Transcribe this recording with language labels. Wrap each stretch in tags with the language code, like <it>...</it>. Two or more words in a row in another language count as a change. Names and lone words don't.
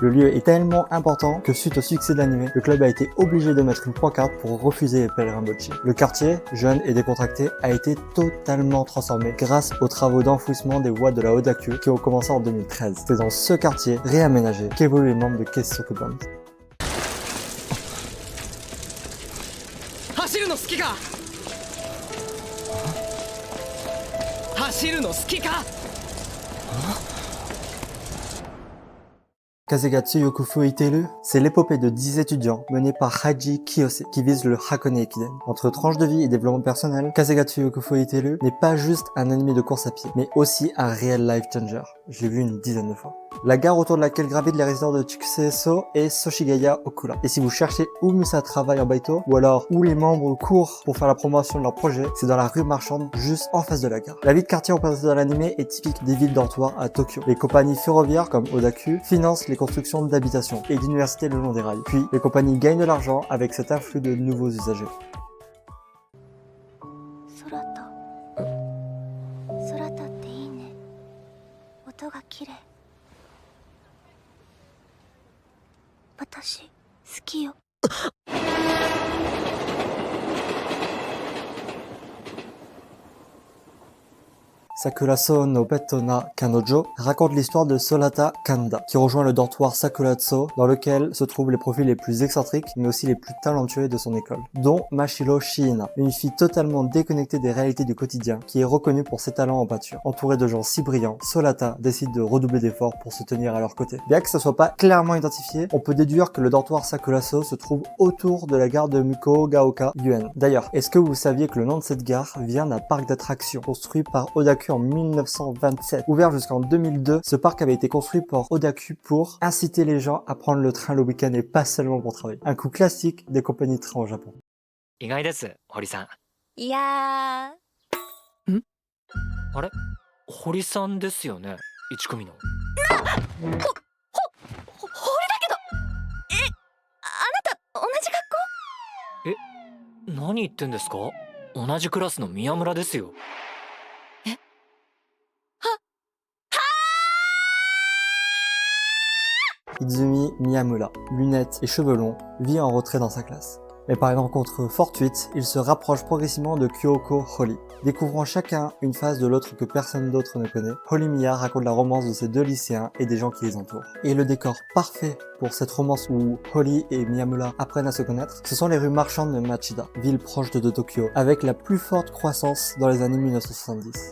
<fr>Le lieu est tellement important que suite au succès de l'anime, le club a été obligé de mettre une pancarte pour refuser les pèlerins Bocchi. Le quartier, jeune et décontracté, a été totalement transformé grâce aux travaux d'enfouissement des voies de la Odaku qui ont commencé en 2013. C'est dans ce quartier réaménagé qu'évoluent les membres de Keisuke Band.</fr> <ja>走るの好きか走るの好きか</ja> <fr>Kazegatsu Yokufu Iteru, c'est l'épopée de 10 étudiants menée par Haji Kiyose qui vise le Hakone Ekiden. Entre tranche de vie et développement personnel, Kazegatsu Yokufu Iteru n'est pas juste un animé de course à pied, mais aussi un réel</fr> <en>life changer.</en> <fr>Je l'ai vu une dizaine de fois. La gare autour de laquelle gravitent les résidents de Chikuseso est Soshigaya Okura. Et si vous cherchez où Musa travaille en baito, ou alors où les membres courent pour faire la promotion de leur projet, c'est dans la rue marchande juste en face de la gare. La vie de quartier représentée dans l'anime est typique des villes dortoirs à Tokyo. Les compagnies ferroviaires comme Odaku financent les constructions d'habitations et d'universités le long des rails. Puis les compagnies gagnent de l'argent avec cet afflux de nouveaux usagers.</fr> <ja>私好きよ。</ja> <fr>Sakuraso no Petto na Kanojo raconte l'histoire de Solata Kanda, qui rejoint le dortoir Sakurazo, dans lequel se trouvent les profils les plus excentriques, mais aussi les plus talentueux de son école, dont Mashiro Shiina, une fille totalement déconnectée des réalités du quotidien, qui est reconnue pour ses talents en peinture. Entourée de gens si brillants, Solata décide de redoubler d'efforts pour se tenir à leur côté. Bien que ce soit pas clairement identifié, on peut déduire que le dortoir Sakurazo se trouve autour de la gare de Mukogaoka Yuen. D'ailleurs, est-ce que vous saviez que le nom de cette gare vient d'un parc d'attractions construit par Odaku en 1927. Ouvert jusqu'en 2002, ce parc avait été construit par Odaku pour inciter les gens à prendre le train le week-end et pas seulement pour travailler. Un coup classique des compagnies de train au Japon.</fr> <ja>意外です、堀さん。いやん？あれ、堀さんですよね、1組の。堀だけど。あなた何言ってんですか？同じクラスの宮村ですよ。</ja> <fr>Izumi Miyamura, lunettes et cheveux longs, vit en retrait dans sa classe. Mais par une rencontre fortuite, il se rapproche progressivement de Kyoko Holly. Découvrant chacun une phase de l'autre que personne d'autre ne connaît, Holly Miya raconte la romance de ces deux lycéens et des gens qui les entourent. Et le décor parfait pour cette romance où Holly et Miyamura apprennent à se connaître, ce sont les rues marchandes de Machida, ville proche de Tokyo, avec la plus forte croissance dans les années 1970.</fr>